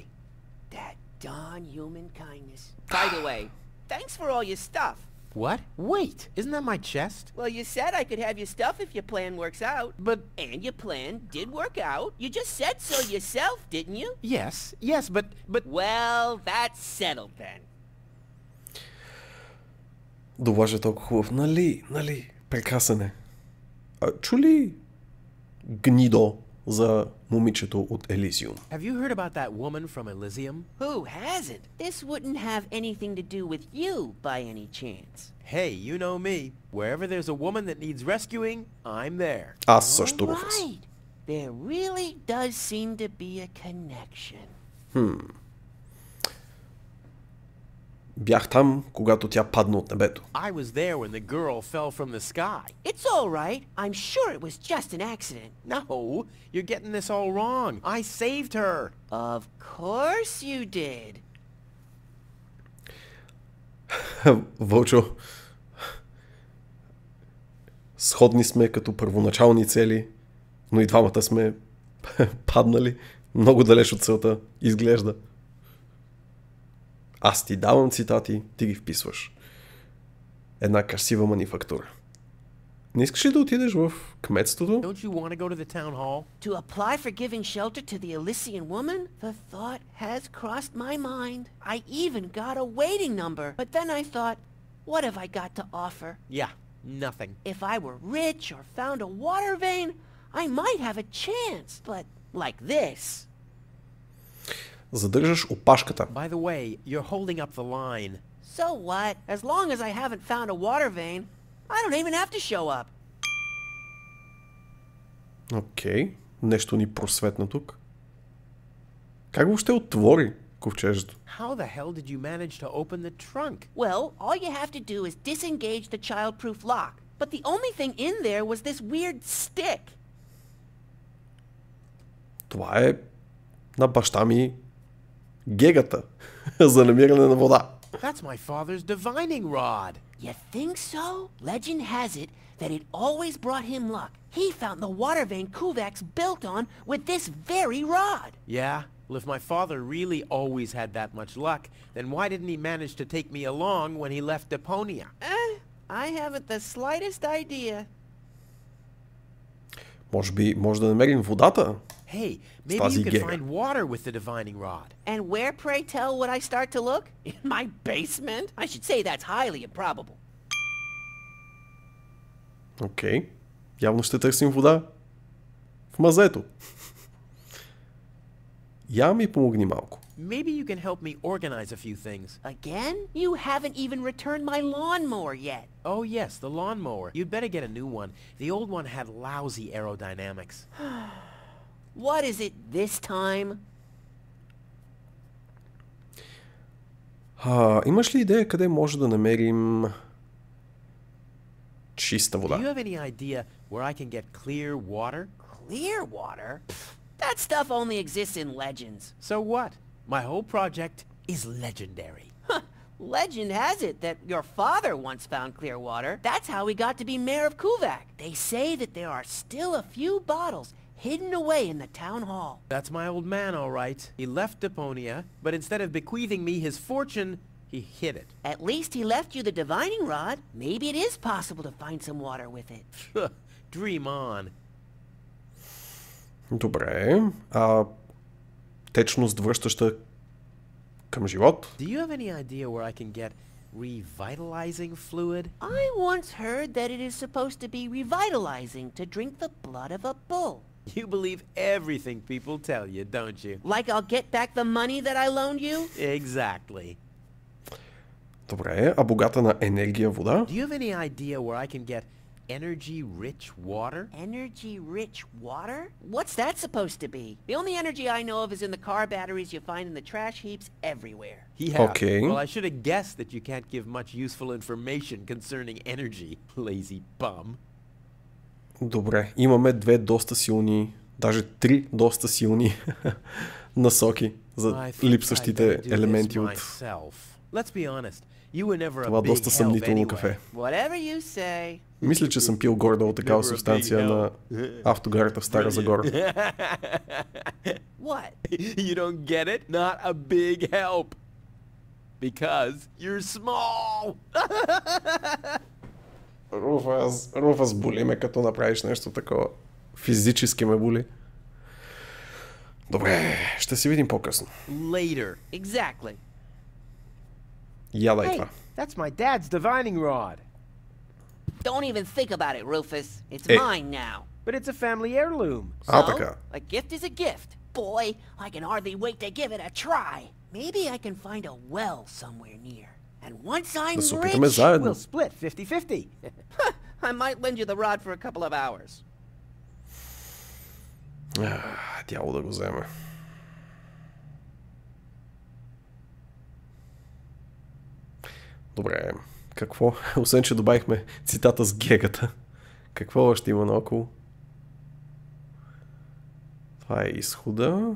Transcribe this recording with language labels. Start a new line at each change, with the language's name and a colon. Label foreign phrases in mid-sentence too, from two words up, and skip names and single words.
English: That darn human kindness. By the way, thanks for all your stuff. What? Wait, isn't that my chest? Well, you said I could have your stuff if your plan works out. But... And your plan did work out. You just said so yourself, didn't you? Yes, but... Well, that's settled then.
Bulgarian: Дублажът е толкова хубав. Нали? Прекрасен е. Чули гнидо за момичето от Елизиум?
English: Have you heard about that woman from Elysium? Who hasn't? This wouldn't have anything to do with you by any chance. Hey, you know me. Wherever there's a woman that needs rescuing, I'm there.
Bulgarian: Аз също, Руфус.
English: Right. There really does seem to be a connection.
Bulgarian: Бях там, когато тя падна от небето.
English: I was there when the girl fell from the sky. It's all right. I'm sure it was just an accident. No, you're getting this all wrong. I saved her. Of course you did.
Bulgarian: Вълчо, сходни сме като първоначални цели, но и двамата сме паднали много далеч от целта, изглежда. Аз ти давам цитати, ти ги вписваш. Една красива манифактура. Не искаш ли да отидеш в кметството?
English: Don't you want to go to the town hall? To apply for giving shelter to the Elysian woman? The thought has crossed my mind. I even got a waiting number. But then I thought, what have I got to offer? Yeah, nothing. If I were rich or found a water vein, I might have a chance. But like this...
Bulgarian: Задържаш опашката.
English: By the way, you're holding up the line. So what? As long as I haven't found a water vein, I don't even have to show up.
Bulgarian: Окей. Нещо ни просветна тук. Как въобще отвори ковчежето?
English: How the hell did you manage to open the trunk? Well, all you have to do is disengage the child-proof lock. But the only thing in there was this weird stick.
Bulgarian: Това е на баща ми гегата за намиране на вода.
English: That's my father's divining rod. You think so? Legend has it that it always brought him luck. He found the water vein Kuvak's built on with this very rod. Yeah? Well, if my father really always had that much luck, then why didn't he manage to take me along when he left Deponia? I haven't the slightest idea.
Bulgarian: Може би може да намерим водата.
English: Hey, maybe you can find water with the divining rod. And where, pray tell, would I start to look? In my basement? I should say that's highly improbable.
Bulgarian: Окей. Явно ще търсим вода в мазето. Я ми помогни малко.
English: Maybe you can help me organize a few things. Again? You haven't even returned my lawnmower yet. Oh yes, the lawnmower. You'd better get a new one. The old one had lousy aerodynamics. What is it this time?
Bulgarian: Имаш ли идея къде може да намерим чиста вода?
English: Do you have any idea where I can get clear water? Clear water? That stuff only exists in legends. So what? My whole project is legendary. Legend has it that your father once found clear water. That's how he got to be mayor of Kuvak. They say that there are still a few bottles hidden away in the town hall. That's my old man, all right. He left Deponia, but instead of bequeathing me his fortune, he hid it. At least he left you the divining rod. Maybe it is possible to find some water with it. Dream on.
Bulgarian: Добре. Течност връщаща към живот.
English: Do you have any idea where I can get revitalizing fluid? I once heard that it is supposed to be revitalizing to drink the blood of a bull. You believe everything people tell you, don't you? Like I'll get back the money that I loaned you? Exactly.
Bulgarian: Добре, а богата на енергия вода?
English: Do you have any idea where I can get energy-rich water? Energy-rich water? What's that supposed to be? The only energy I know of is in the car batteries you find in the trash heaps everywhere. Yeah. Okay. Well, I should have guessed that you can't give much useful information concerning energy, lazy bum.
Bulgarian: Добре, имаме две доста силни, даже три доста силни насоки за липсващите елементи от това доста съмнително кафе. Мисля, че съм пил горе-долу такава субстанция на автогарата в Стара Загора.
English: What? You don't get it? Not a big help. Because you're small.
Bulgarian: Руфас, боли ме, като направиш нещо такова. Физически ме боли. Добре, ще си видим по-късно.
English: Later. Exactly.
Bulgarian: Ядай това.
English: That's my dad's divining rod. Don't even think about it, Rufus. It's mine now. But it's a family heirloom.
Bulgarian: Така.
English: A gift is a gift. Boy, I can hardly wait to give it a try. Maybe I can find a well somewhere near. And once I'm rich, we'll split 50-50. I might lend you the rod for a couple of hours.
Bulgarian: Дявол да го вземе. Добре, какво? Освен, че добавихме цитата с гегата. Какво още има наоколо? Това е изхода.